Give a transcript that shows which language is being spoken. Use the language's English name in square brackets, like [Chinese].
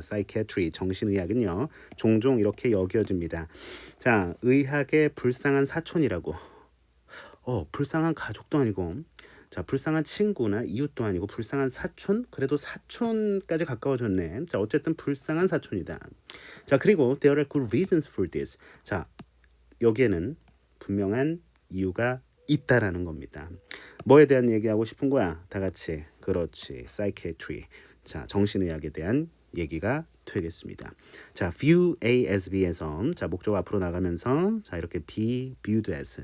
[Korean] psychiatry 정신의학은요. 종종 이렇게 여겨집니다. 자, 의학의 불쌍한 사촌이라고. 불쌍한 가족도 아니고, 자, 불쌍한 친구나 이웃도 아니고 불쌍한 사촌? 그래도 사촌까지 가까워졌네. 자, 어쨌든 불쌍한 사촌이다. 자, 그리고 [English] there are good reasons for this. [Korean] 자, 여기에는 분명한 이유가 있다라는 겁니다. 뭐에 대한 얘기하고 싶은 거야? 다 같이. 그렇지. psychiatry. 자, 정신의학에 대한 얘기가 되겠습니다. 자, view A as B에서 자, 목적 앞으로 나가면서 자, 이렇게 be viewed as.